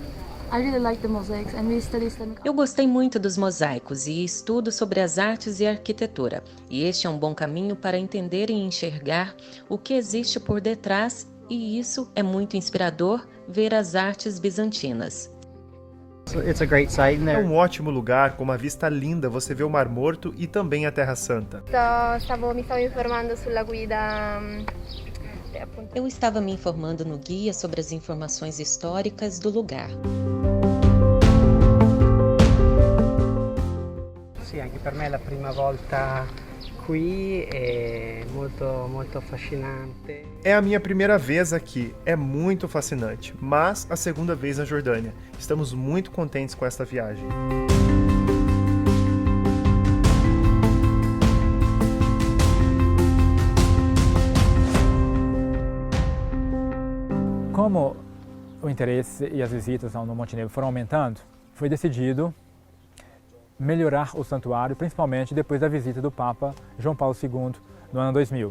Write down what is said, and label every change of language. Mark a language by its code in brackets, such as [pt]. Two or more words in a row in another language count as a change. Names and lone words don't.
[pt] Eu gostei muito dos mosaicos e estudo sobre as artes e arquitetura. E este é um bom caminho para entender e enxergar o que existe por detrás, e isso é muito inspirador, ver as artes bizantinas. É um ótimo lugar, com uma vista linda, você vê o Mar Morto e também a Terra Santa. [it] Mi stavo informando sulla guida. [pt] Eu estava me informando no guia sobre as informações históricas do lugar. [it] Sì, anche per me è la prima volta qui, è molto affascinante. [pt] É a minha primeira vez aqui, é muito fascinante, mas a segunda vez na Jordânia. Estamos muito contentes com esta viagem. Como o interesse e as visitas no Monte Nebo foram aumentando, foi decidido melhorar o santuário, principalmente depois da visita do Papa João Paulo II no ano 2000.